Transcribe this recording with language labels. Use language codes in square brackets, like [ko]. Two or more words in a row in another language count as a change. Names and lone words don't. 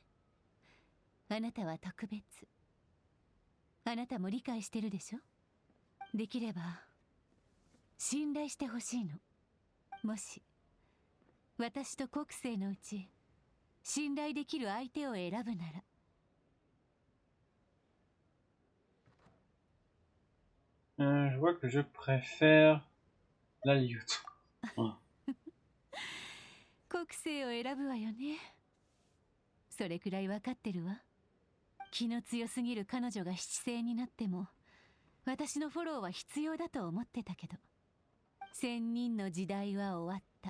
[ja] あなたは特別。あなたも理解してるでしょ。できれば信頼してほしいの。もし私と国政のうち信頼できる相手を選ぶなら。 [fr] Je vois que je préfère la Lyout. [ja] 国政を選ぶわよね。それくらい分かってるわ。気の強すぎる彼女が七星になっても私のフォローは必要だと思ってたけど、千人の時代は終わった。